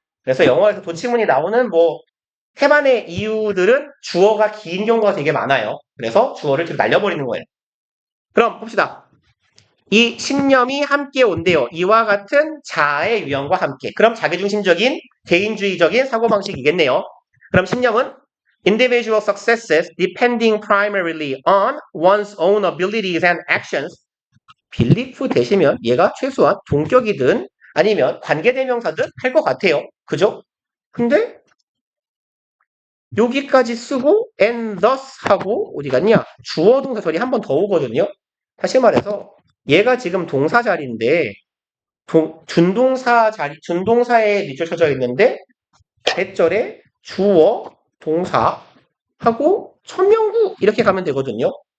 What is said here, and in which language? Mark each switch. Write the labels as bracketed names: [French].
[Korean] 그래서 영어에서 도치문이 나오는 뭐 태반의 이유들은 주어가 긴 경우가 되게 많아요. 그래서 주어를 뒤로 날려버리는 거예요. 그럼 봅시다. 이 신념이 함께 온대요. 이와 같은 자아의 유형과 함께. 그럼 자기중심적인 개인주의적인 사고방식이겠네요. 그럼 신념은 [English] individual successes depending primarily on one's own abilities and actions. [Korean] belief 대시면 얘가 최소한 동격이든 아니면 관계대명사든 할 것 같아요. 그죠? 근데 여기까지 쓰고 [English] and thus [Korean] 하고 어디 갔냐? 주어 동사 절이 한 번 더 오거든요. 다시 말해서 얘가 지금 동사 자리인데 준동사 자리 준동사에 밑줄 쳐져 있는데 대절에 주어 동사하고 천명구 이렇게 가면 되거든요.